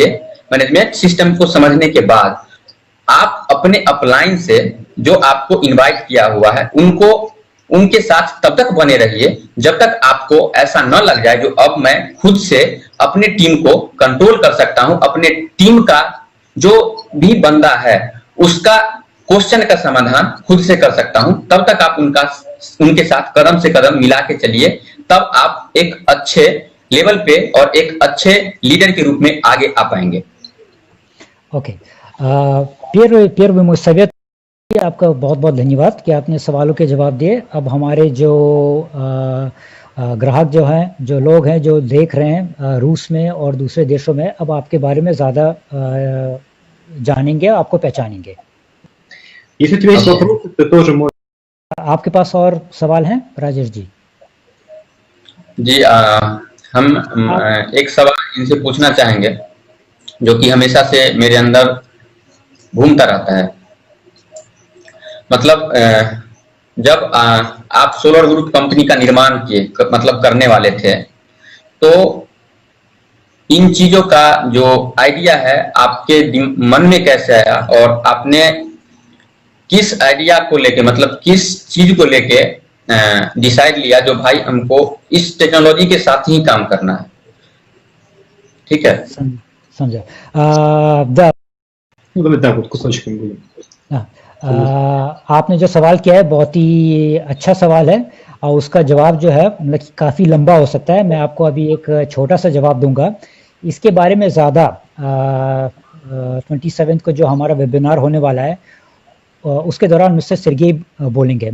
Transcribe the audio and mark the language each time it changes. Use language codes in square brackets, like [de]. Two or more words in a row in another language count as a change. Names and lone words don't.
[hi] समझिए [en] management system [hi] को समझने के बाद आप अपने अपलाइन से जो आपको इनवाइट किया हुआ है उनको उनके साथ तब तक बने रहिए जब तक आपको ऐसा न लग जाए जो अब मैं खुद से अपने टीम को कंट्रोल कर सकता हूं, अपने टीम का जो भी बंदा है उसका क्वेश्चन का समाधान खुद से कर सकता हूं। तब तक आप उनके साथ कदम से कदम मिला के चलिए, तब आप एक अच्छे लेवल पे और एक अच्छे लीडर के रूप में आगे आ पाएंगे। ओके, [ru] Первый мой совет, [hi] आपका बहुत बहुत धन्यवाद कि आपने सवालों के जवाब दिए। अब हमारे जो ग्राहक जो हैं, जो लोग हैं जो देख रहे हैं रूस में और दूसरे देशों में, अब आपके बारे में ज़्यादा जानेंगे, आपको पहचानेंगे। [ru] Если у тебя есть вопросы, ты тоже можешь. [hi] आपके पास और सवाल हैं राजेश जी? जी, हम एक सवाल इनसे पूछना चाहेंगे जो कि हमेशा से मेरे अंदर घूमता रहता है। मतलब जब आप सोलर ग्रुप कंपनी का निर्माण किए, मतलब करने वाले थे, तो इन चीजों का जो आइडिया है आपके मन में कैसे आया और आपने किस आइडिया को लेके, मतलब किस चीज को लेके डिसाइड लिया जो भाई हमको इस टेक्नोलॉजी के साथ ही काम करना है? ठीक है, समझा। [ru] Ну, давай так вот кусочками будем. [hi] आपने जो सवाल किया है बहुत ही अच्छा सवाल है और उसका जवाब जो है मतलब कि काफ़ी लंबा हो सकता है। मैं आपको अभी एक छोटा सा जवाब दूंगा। इसके बारे में ज़्यादा 27 को जो हमारा वेबिनार होने वाला है उसके दौरान मिस्टर सर्गेई बोलेंगे।